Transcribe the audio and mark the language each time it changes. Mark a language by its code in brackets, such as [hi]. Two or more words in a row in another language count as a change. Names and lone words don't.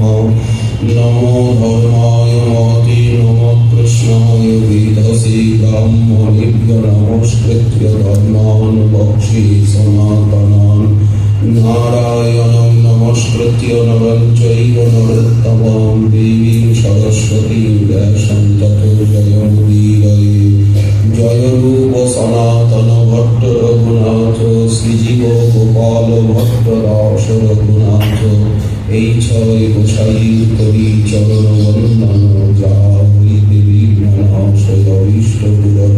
[sa] নমো ধর্মায় মহতি নমো কৃষ্ণায় বেদসি ব্রাহ্মণেভ্য নমস্কৃত্য ধর্মাन् বক্ষ্যে সনাতনাन्। নারায়ণং নমস্কৃত্য নরং চৈব নরোত্তমং দেবীং সরস্বতীং ব্যাসং ততো জয়মুদীরয়ে। [bn] জয় রূপ সনাতন ভট্ট রঘুনাথ শ্রীজীব গোপাল ভট্ট দাস রঘুনাথ। এই ছয় গোসাই করি চরণ বন্দন যা হইতে বিঘ্ননাশয় অভীষ্ট পূরণ।